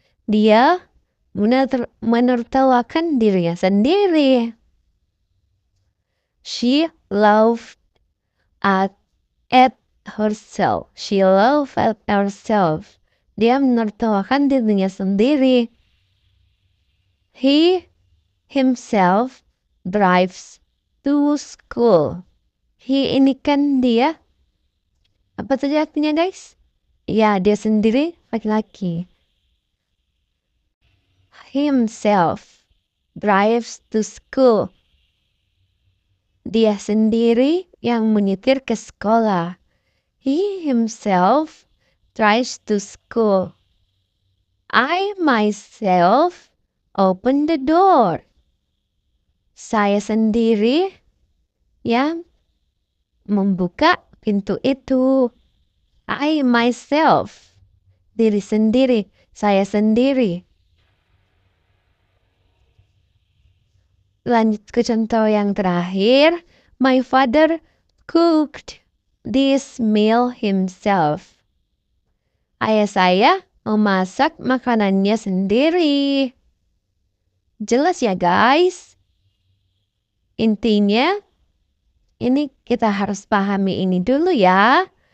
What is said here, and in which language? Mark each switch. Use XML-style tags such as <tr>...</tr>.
<id>Dia menertawakan dirinya sendiri.</id> <en>She laughed at herself. She laughed at herself.</en> <id>Dia menertawakan dirinya sendiri.</id> <en>He himself drives to school.</en> <id>He ini kan dia. Apa tadi artinya guys? Ya, dia sendiri laki-laki.</id> <en>Himself drives to school.</en> <id>Dia sendiri yang menyetir ke sekolah.</id> <en>He himself drives to school. I myself open the door.</en> <id>Saya sendiri yang membuka pintu itu.</id> <en>I myself.</en> <id>Diri sendiri. Saya sendiri. Lanjut ke contoh yang terakhir.</id> <en>My father cooked this meal himself.</en> <id>Ayah saya memasak makanannya sendiri. Jelas ya guys? Intinya, ini kita harus pahami ini dulu ya.</id>